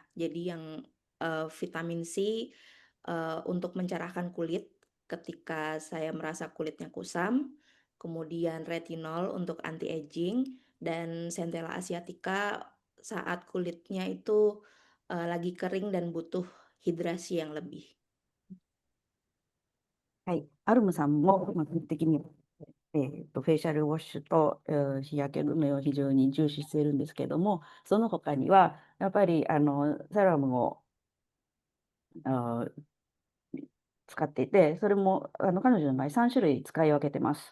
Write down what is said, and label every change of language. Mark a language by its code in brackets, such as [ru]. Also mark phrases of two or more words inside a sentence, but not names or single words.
[id] Jadi yang vitamin C untuk mencerahkan kulit ketika saya merasa kulitnya kusam, kemudian retinol untuk anti-aging, dan Centella asiatica saat kulitnya itu lagi kering dan butuh hidrasi yang lebih. [ja] はい。アルムさんも、基本的に、フェイシャルウォッシュと、日焼け止めを非常に重視しているんですけども、その他には、やっぱりセラムを使っていて、それも彼女の場合3種類使い分けてます。